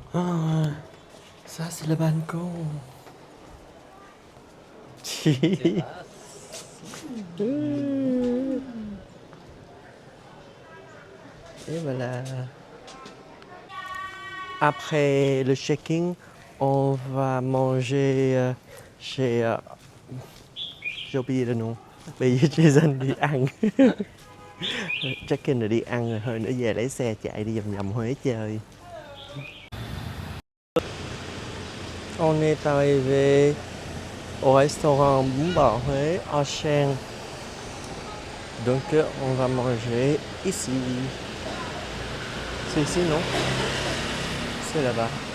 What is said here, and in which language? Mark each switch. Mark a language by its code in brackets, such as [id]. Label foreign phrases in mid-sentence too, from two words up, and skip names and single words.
[fr] Ah, ça c'est le balcon. Et voilà. Après le check-in, on va manger chez... j'ai oublié le nom. [vi] Bây giờ chị dân đi ăn. Check-in rồi đi ăn rồi hơi nữa về lấy xe chạy đi vòng vòng Huế chơi. [fr] On est arrivé au restaurant Bún Bò Huế à Chêne. Donc on va manger ici. C'est ici, non? C'est là-bas.